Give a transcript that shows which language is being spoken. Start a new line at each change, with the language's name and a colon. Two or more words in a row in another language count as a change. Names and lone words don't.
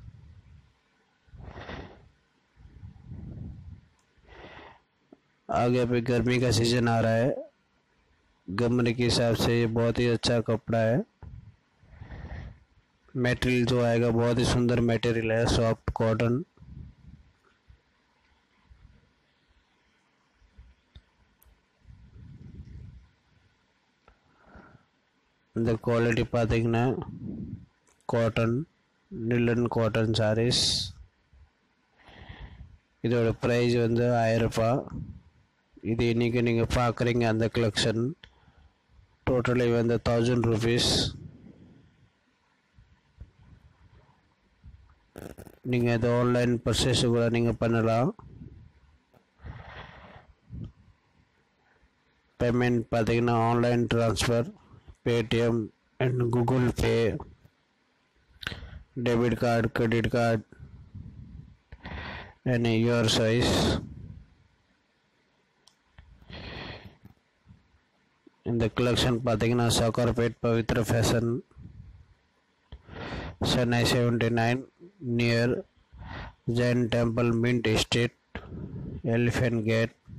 Hindi: आगे अभी गर्मी का सीजन आ रहा है, गर्मी के हिसाब से ये बहुत ही अच्छा कपड़ा है. मटेरियल जो आएगा बहुत ही सुंदर मटेरियल है,
English: soft cotton.
Tamil: இந்த குவாலிட்டி பார்த்தீங்கன்னா காட்டன்,
English: nylon cotton sarees.
Tamil: இதோட ப்ரைஸ் 1000 ரூபாய். இது இன்றைக்கி நீங்கள் பார்க்குறீங்க அந்த
English: collection totally 1000 rupees.
Tamil: நீங்கள் இது
English: online purchase
Tamil: கூட நீங்கள் பண்ணலாம். பேமெண்ட் பார்த்தீங்கன்னா
English: online transfer, Paytm and Google Pay, debit card, credit card and your choice. இந்த கலெக்ஷன் பார்த்தீங்கன்னா சாக்கர்பேட் பவித்ரா ஃபேஷன், சென்னை 79 near Jain Temple, மின்ட் எஸ்டேட், எலிஃபென்ட் கேட்.